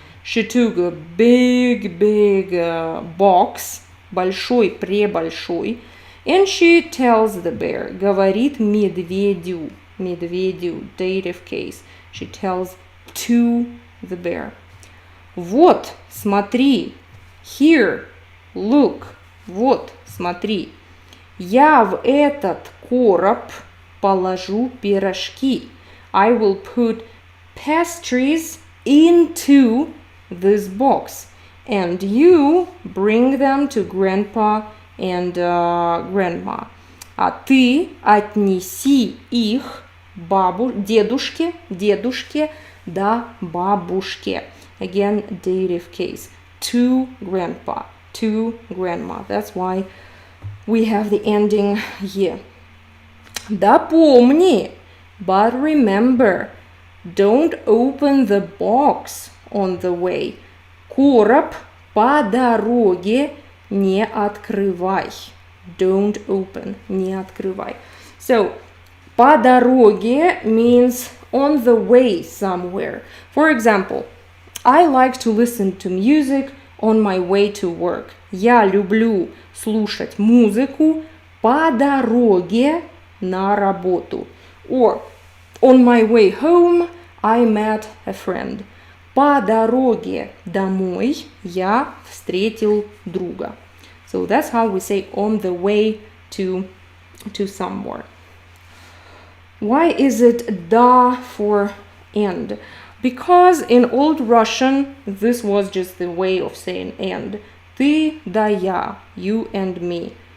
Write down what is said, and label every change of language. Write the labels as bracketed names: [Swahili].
[English] She took a big box, большой, and she tells the bear, [Russian] говорит медведю, [English] dative case. She tells to the bear. [Russian] Вот, смотри, [English] here, look, [Russian] вот, смотри. Я в этот короб положу пирожки. [English] I will put pastries into this box. And you bring them to grandpa and grandma. [Russian] А ты отнеси их дедушке, да бабушке. [English] Again, dative case. To grandpa, to grandma. That's why we have the ending here. [Russian] Да помни, [English] but remember, don't open the box on the way. [Russian] Короб по дороге не открывай. [English] Don't open, [Russian] не открывай. [English] So, [Russian] по дороге [English] means on the way somewhere. For example, I like to listen to music on my way to work. [Russian] Я люблю слушать музыку по дороге на работу. [English] Or, on my way home, I met a friend. [Russian] По дороге домой я встретил друга. [English] So that's how we say on the way to somewhere. Why is it da for and? Because in Old Russian, this was just the way of saying and. [Russian] Ты да я, [English] you and me.